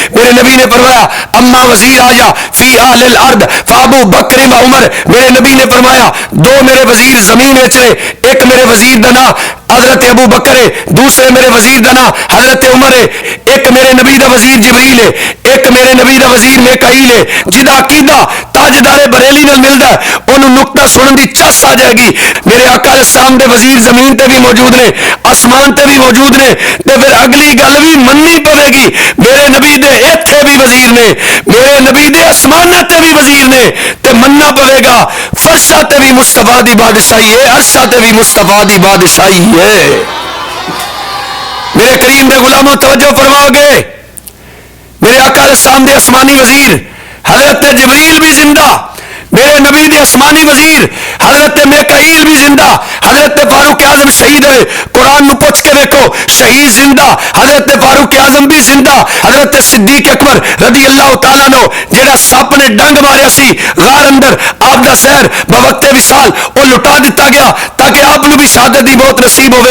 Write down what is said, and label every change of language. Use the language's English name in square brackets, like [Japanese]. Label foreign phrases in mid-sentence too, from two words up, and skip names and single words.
[Urdu] میرے نبی نے فرمایا [Arabic] اما وزیر آیا فی اہل الارض فابو بکر و عمر. [Punjabi] میرے نبی نے فرمایا دو میرے وزیر زمین وچ نے, ایک میرے وزیر دا نام حضرت ابو بکر ہے, دوسرے میرے وزیر دا نام حضرت عمر ہے. ایک میرے نبی دا وزیر جبریل ہے, ایک میرے نبی دا وزیر میکائیل ہے. جدا عقیدہ تاجدار بریلی نال ملدا ہے انہوں نقطہ سنن دی چس آ جائے گی. میرے آقا السلام دے وزیر زمین تے بھی موجود نے, آسمان تے بھی موجود نے, تے پھر اگلی گل بھی مننی پوے گی. میرے نبی دے ایتھے بھی وزیر نے, میرے نبی دے آسمانہ تے بھی وزیر نے, تے مننا پوے گا. فرشاں تے بھی مصطفیٰ دی بادشاہی ہے, عرشاں تے بھی مصطفیٰ دی بادشاہی ہے. میرے کریم دے غلاموں توجہ فرماؤ گے, میرے آقا علیہ السلام دے آسمانی وزیر حضرت جبریل بھی زندہ, میرے نبی دے آسمانی وزیر حضرت میکائیل بھی زندہ, حضرت فاروق اعظم شہید ہوئے, قرآن نو پوچھ کے دیکھو شہید زندہ, حضرت فاروق اعظم بھی زندہ, حضرت صدیق اکبر رضی اللہ تعالیٰ نو جڑا سپ نے ڈنگ ماریا سی غار اندر, آپ دا زہر بوقت وصال وہ لٹا دیتا گیا تاکہ آپ نو بھی شہادت دی موت نصیب ہوئے.